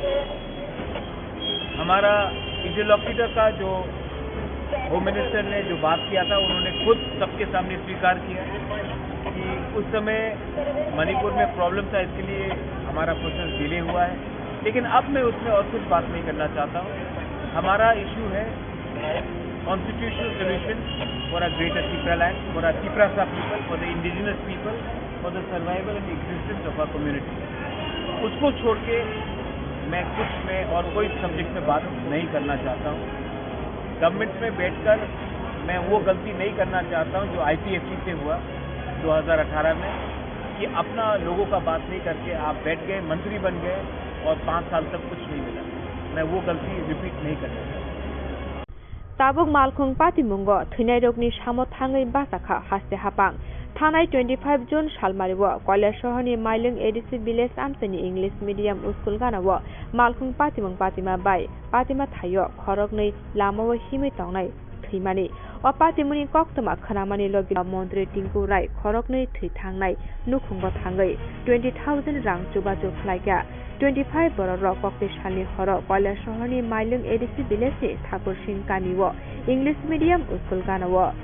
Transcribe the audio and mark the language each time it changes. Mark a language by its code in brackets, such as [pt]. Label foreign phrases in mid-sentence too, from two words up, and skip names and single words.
[hi] हमारा इंटरलोक्यूटर का जो [en] home minister [hi] ने जो बात किया था, उन्होंने खुद सबके सामने स्वीकार किया कि उस समय मणिपुर में प्रॉब्लम था, इसके लिए हमारा [en] process delay [hi] हुआ है। लेकिन अब मैं उसमें और कुछ बात नहीं करना चाहता हूँ। हमारा इशू है [en] constitutional solution for a greater Tripura land, for a Tripura people, for the indigenous people, for the survival and existence of our community. [hi] उसको छोड़ के मैं कुछ में और कोई सब्जेक्ट में बात नहीं करना चाहता हूँ। गवर्नमेंट में बैठकर मैं वो गलती नहीं करना चाहता हूँ जो IPFT से हुआ 2018 में, कि अपना लोगों का बात नहीं करके आप बैठ गए, मंत्री बन गए और 5 साल तक कुछ नहीं मिला। मैं वो गलती रिपीट नहीं करना चाहता। [trp] ताबुक मालखुंग पातिमुंगो थैनाय रोगनि सामो थाङै बासाखा हास्ते हापां थानाय 25 जुन सालमारिव कलेज सहरनि माइलुं [en] ADC village [trp] आमसेनि [en] English medium school [trp] गानाव मालखुंग पातिमुंग पातिमा बाय पातिमा थायो खरगनै लामाव हिमै तंनाय थैमानि अ पातिमुनि कक्तमा खनामानि लगी मन्त्री टिंकु राय खरगनै थै थांनाय नुखुंग थाङै 20,000 रां जुबाजु फ्लाइगा 25 बरर कक्ति सालनि हर कलेज सहरनि माइलुं एडिसि विलेजनि ठाकुरसिं गामिव इंलिश मीडियम स्कुल गानाव